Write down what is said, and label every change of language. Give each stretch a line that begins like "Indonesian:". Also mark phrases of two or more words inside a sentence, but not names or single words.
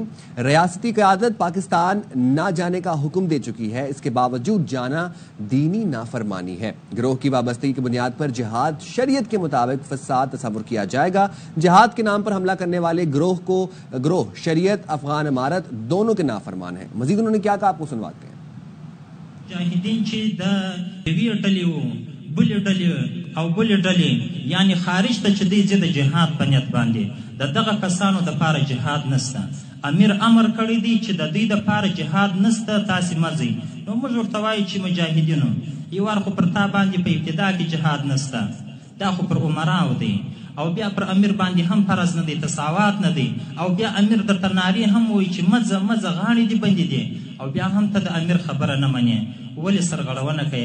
Urdu: ریاستی قیادت پاکستان نہ جانے کا حکم دے چکی ہے، اس کے باوجود جانا دینی نافرمانی ہے۔ گروہ کی وابستگی کی بنیاد پر جہاد شریعت کے مطابق فساد تصور کیا جائے گا۔ جہاد کے نام پر حملہ کرنے والے گروہ شریعت افغان امارت دونوں کے نافرمان ہیں۔ مزید انہوں نے کیا کہا، آپ کو سنواتے ہیں۔
Pashto: مجاهدین چې د یوې ډلې وو بلې ډلې او بلې ډلې یعنی خارج ته چې دی ځي د جهاد په نیت باندې د دغه کسانو دپاره جهاد نسته۔ امیر امر کړی دی چې د دوی دپاره جهاد نسته، تاسې مه ځئ۔ نو موږ ورته وایو چې مجاهدینو یو وار خو پر تا باندې په ابتدا کې جهاد نسته، دا خو پر عمراو دی، او بیا پر امیر باندې هم فرض نه دی، تساوات نه دی، او بیا امیر درته نارې هم وایي چې مځه مځه غاړې دې بندې دي، او بیا هم ته د امیر خبره نه منې، ولې سرغړونه کوي؟